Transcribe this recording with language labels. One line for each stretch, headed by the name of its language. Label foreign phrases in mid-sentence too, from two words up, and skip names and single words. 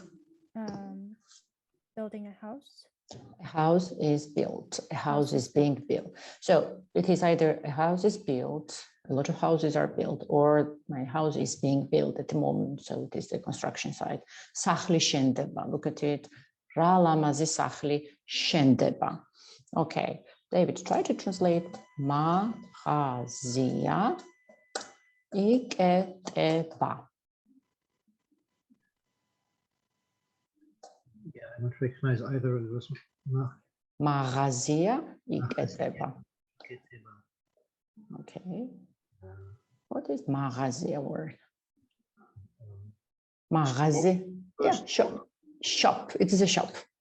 English: Building a house. A house is built. A house is being built. So it is either a house is built, a lot of houses are built, or my house is being built at the moment. So it is the construction site.
Georgian: სახლი შენდება.
English: Look at it.
Georgian: Რა ლამაზი სახლი შენდება.
English: Okay. David, try to translate
Georgian: მაღაზია იკეტება.
English: Yeah, I don't recognize either of those.
Georgian: Μაღაზია იკეტება.
English: Okay. What is μაღაზია word? Μაღაზი. Yeah, shop. Shop. It is a shop.